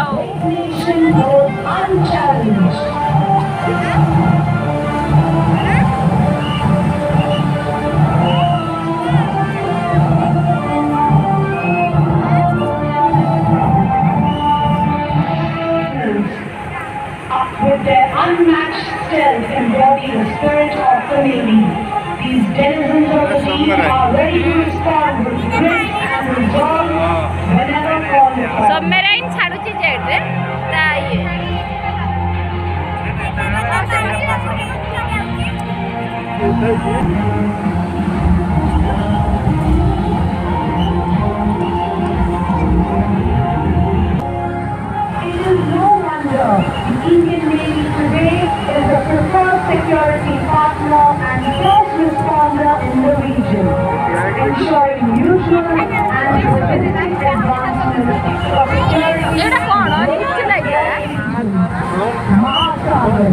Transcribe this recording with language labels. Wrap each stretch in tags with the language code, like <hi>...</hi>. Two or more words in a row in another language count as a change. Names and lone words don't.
<en>nation goes unchallenged. With their unmatched stealth embody the spirit of the Navy. These denizens of the sea are ready to respond with grit and resolve whenever called upon.</en> <or>submarine ଛାଡୁଛି ଜେଟରେ ତା ଇଏ</or> <en>It is no wonder the Indian Navy today is the preferred security partner and first responder in the region, ensuring mutual and strategic advancement for security.</en> <or>ଏଇଟା କଣ କିଛି ଲାଗିଲା Mahasagar.</or>